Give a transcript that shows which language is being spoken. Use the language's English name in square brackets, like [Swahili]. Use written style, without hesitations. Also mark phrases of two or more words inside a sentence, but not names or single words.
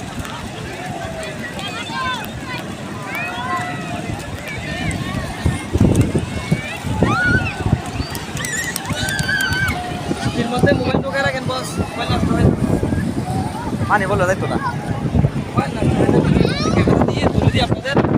[Bangla] এর মধ্যে মোবাইল ঢোকা রাখেন বস মোবাইল নষ্ট হয় [Hindi] मानी बोलो देखो ना [Bangla] মোবাইল নষ্ট হয় ক্যামেরা দিয়ে তুলে দিই আপনাদের